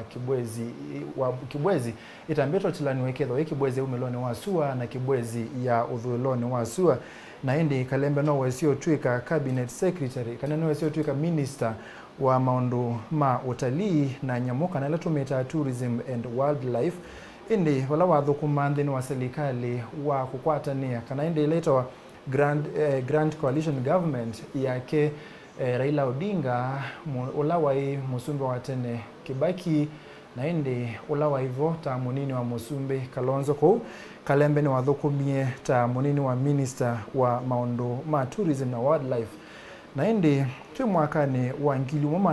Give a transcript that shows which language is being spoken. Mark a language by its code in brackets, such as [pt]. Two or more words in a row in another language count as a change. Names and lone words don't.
[kam] wa Kibwezi itambeto tilani weketho Kibwezi umelone wasua na Kibwezi ya uthulone wasua na indi Kalembe no wesio twika [en] cabinet secretary [kam] kana no wesio twika minister wa maundu ma utalii na nyamuka na letumeta [en] tourism and wildlife [kam] indi wala wathukuma nthini wa serikali wa kukwatania kana indi leto [en] grand coalition government [kam] yake Raila Odinga ulawai musumbe wa tene Kibaki na indi ulawai vo ta munini wa musumbe Kalonzo ko Kalembe ni wathukumie ta munini wa minister wa maundu ma tourism na wildlife na indi twi mwaka ni wangili umwe